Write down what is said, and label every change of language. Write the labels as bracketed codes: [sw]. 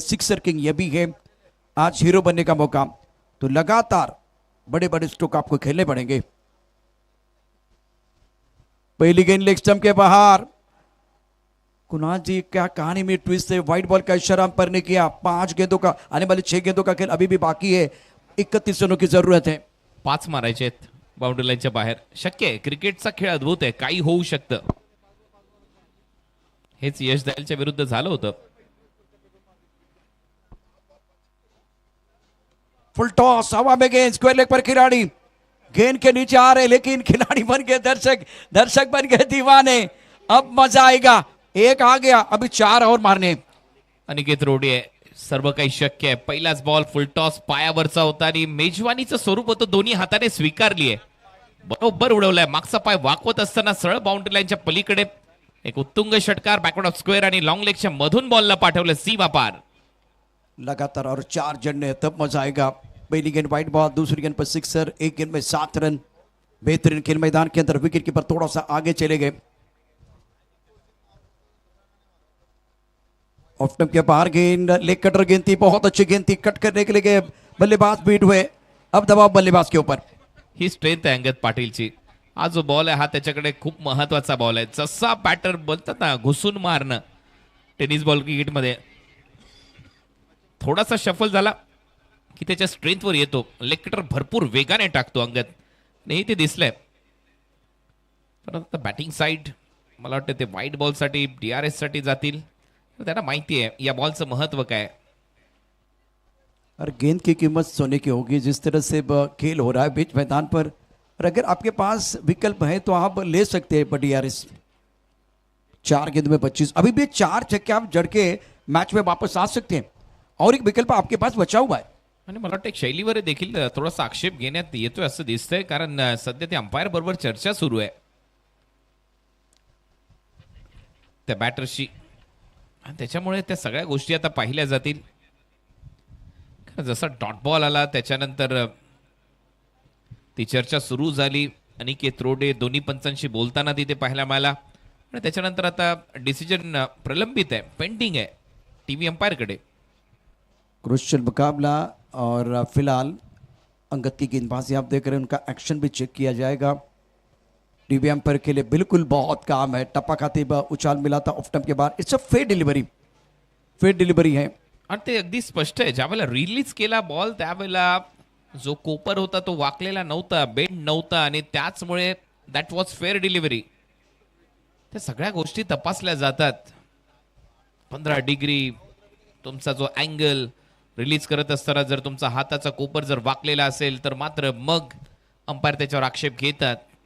[hi] Sixer king ये भी है. आज हीरो बनने का मौका. तो लगातार बड़े बड़े स्ट्रोक आपको खेलने पड़ेंगे. पहली गेंद लेग स्टंप के बाहर. कुणाल जी क्या कहानी में ट्विस्ट है. व्हाइट बॉल का इशारा पर ने किया. 5 गेंदों का आने वाले 6 गेंदों का खेल अभी भी बाकी है. 31 रनों की जरूरत है. [mr] 5 मारायचे आहेत बाउंड्री लाईनच्या बाहेर. शक्य आहे. क्रिकेटचा खेळ अद्भुत आहे, काही होऊ शकतं. हेच यश दयालच्या विरुद्ध झालं होतं. [hi] फुल टॉस हवा में गेंद स्क्वायर लेग पर खिलाड़ी गेंद के नीचे आ रहे लेकिन खिलाड़ी बन गए दर्शक, दर्शक बन गए दीवाने. अब मजा आएगा. एक आ गया, अभी 4 और मारने. [mr] अनिकेत रोडे आहे. सर्व काही शक्य आहे. पहिलाच बॉल फुल टॉस पायावरचा होता आणि मेजवानीचं स्वरूप होतं, दोन्ही हाताने स्वीकारली आहे. बरोबर उडवलाय. मागचा पाय वाकवत असताना सरळ बाउंड्री लाईनच्या पलीकडे एक उत्तुंग षटकार बॅकवर्ड ऑफ स्क्वेअर आणि लॉंग लेगच्या मधून बॉलला पाठवलं सीमा पार. [hi] लगातार और 4 जन्ने, तब मजा आएगा. पहली गेंद वाइट बॉल, दूसरी गेंद पर सिक्सर, एक गेंद में 7 रन. बेहतरीन खेल मैदान के अंदर विकेट कीपर थोड़ा सा आगे चले गए. ऑफ स्टंप के बाहर गेंद, लेग कटर गेंद थी, बहुत अच्छी गेंद थी, कट करने के लिए गए बल्लेबाज बीट हुए. अब दबाव बल्लेबाज के ऊपर. [mr] ही स्ट्रेंथ आहे अंगद पाटीलची. हा जो बॉल आहे हा त्याच्याकडे खूप महत्वाचा बॉल आहे. जसा बॅटर बोलतात ना घुसून मारणं टेनिस बॉल क्रिकेटमध्ये, थोडासा शफल झाला की त्याच्या स्ट्रेंथवर येतो. लेग कटर भरपूर वेगाने टाकतो अंगद, नाही ते दिसलंय. परंतु बॅटिंग साईड मला वाटतं ते व्हाईट बॉलसाठी DRS साठी जातील. त्यांना माहिती आहे या बॉलचं महत्व काय. [hi] और गेंद की कीमत सोने की होगी. जिस तरह से खेल हो रहा है बीच मैदान पर, और अगर आपके पास विकल्प है तो आप ले सकते हैं DRS. 4 गेंद में 25, अभी भी 4 छक्के आप जड़ के मैच में वापस आ सकते हैं और एक विकल्प आपके पास बचा हुआ है. [mr] आणि मला वाटतं एक शैलीवर देखील थोडासा आक्षेप घेण्यात येतोय असं दिसतंय, कारण सध्या ते अंपायर बरोबर चर्चा सुरू आहे त्या बॅटरशी, आणि त्याच्यामुळे त्या सगळ्या गोष्टी आता पाहिल्या जातील. जसा डॉट बॉल आला त्याच्यानंतर ती चर्चा सुरू झाली. अनिकेत रोडे दोन्ही पंचांशी बोलताना तिथे पाहायला मिळाला. आणि त्याच्यानंतर आता डिसिजन प्रलंबित आहे, पेंडिंग आहे टीव्ही अंपायरकडे. [hi] क्रुशियल मुकाबला और फिलहाल अंगद की गेंदबाजी आप देख रहे हैं, उनका एक्शन भी चेक किया जाएगा. टीवी अंपायर के लिए बिल्कुल बहुत काम है. टप्पा खाते उछाल मिला था ऑफ स्टंप के बाद. [en] It's a fair delivery, fair delivery है. [mr] आणि ते अगदी स्पष्ट आहे, ज्यावेळेला रिलीज केला बॉल त्यावेळेला जो कोपर होता तो वाकलेला नव्हता, बेंड नव्हता, आणि त्याचमुळे [en] That was fair delivery. [mr] त्या सगळ्या गोष्टी तपासल्या जातात. 15 डिग्री तुमचा जो अँगल रिलीज करत असताना जर तुमचा हाताचा कोपर जर वाकलेला असेल तर मात्र मग अंपायर त्याच्यावर आक्षेप घेतात.